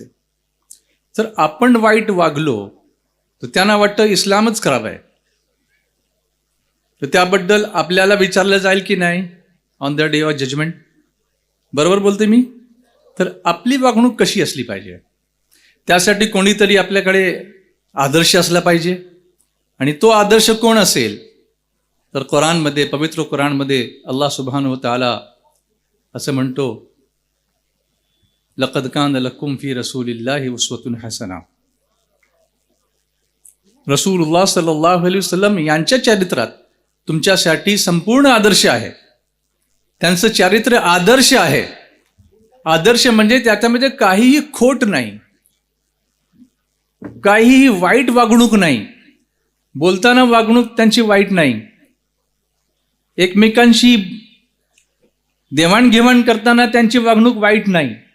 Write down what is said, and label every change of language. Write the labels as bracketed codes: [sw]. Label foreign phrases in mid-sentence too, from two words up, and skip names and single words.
[mr] जर आपण वाईट वागलो तर त्यांना वाटतं इस्लामच खराब आहे, तर त्याबद्दल आपल्याला विचारलं जाईल की नाही [en] on the day of judgment. [mr] बरोबर बोलते मी? तर आपली वागणूक कशी असली पाहिजे, त्यासाठी कोणीतरी आपल्याकडे आदर्श असला पाहिजे। आणि तो आदर्श कोण असेल तर कुराणमध्ये, पवित्र कुराणमध्ये [ar] الله سبحانه وتعالى [mr] असं म्हणतो, [ar] لقد كان لكم في رسول الله أسوة حسنة. [mr] रसूलुल्लाह [ar] صلى الله عليه وسلم [mr] यांच्या चरित्रात तुमच्यासाठी संपूर्ण आदर्श आहे। त्यांचं चारित्र्य आदर्श आहे। आदर्श म्हणजे त्याच्यामध्ये काहीही खोट नाही, काहीही वाईट वागणूक नाही, बोलताना वागणूक त्यांची वाईट नाही, एकमेकांशी देवाणघेवाण करताना त्यांची वागणूक वाईट नाही।